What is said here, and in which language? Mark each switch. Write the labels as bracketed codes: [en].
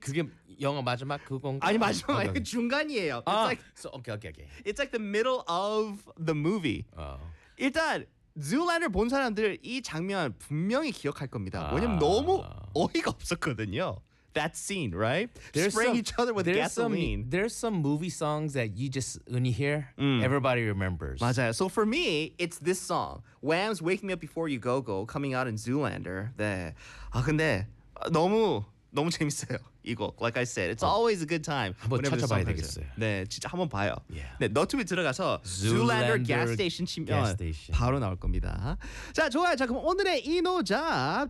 [ko] 그게 영화 마지막 그건가? 아니 마지막 아니 중간이에요. [en] It's like, so, okay, okay, okay. It's like the middle of the movie. Oh. [ko] 일단 Zoolander 본 사람들 이 장면 분명히 기억할 겁니다. 왜냐면 너무 어이가 없었거든요. [en] That scene, right? There's spraying some, each other with there's gasoline. There's some movie songs that you just, when you hear, everybody remembers. [ko] 맞아요. [en] So for me, it's this song. Wham's Wake Me Up Before You Go-Go coming out in Zoolander. 네. [ko] 아 근데 너무... 너무 재밌어요. [en] 이거 like I said, it's always a good time. [ko] 한번 찾아봐야 되겠어요. 네, 진짜 한번 봐요. [en] Yeah. [ko] 네, 너튜브 들어가서 Zoolander gas station 치면 바로 나올 겁니다. 자, 좋아요. 자, 그럼 오늘의 인오잡.